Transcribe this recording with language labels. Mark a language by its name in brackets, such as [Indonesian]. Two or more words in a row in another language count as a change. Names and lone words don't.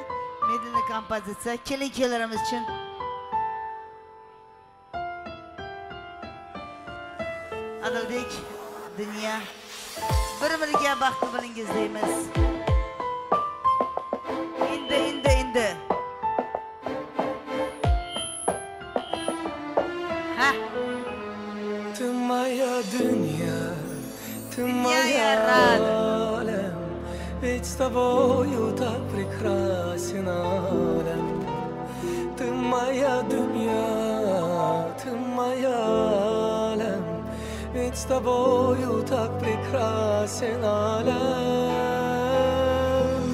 [Uzbek] Medinli kompozitsiya kelin-kuylarimiz uchun. Adilbek, Dunya bir-biriga baxtli bo'lingiz deymiz. Endi. Ha. [Russian] Ты моя Dunya, ты моя алем, ведь с тобою так прекрасен алем. Ты моя Dunya, ты моя алем, ведь с тобою так прекрасен алям.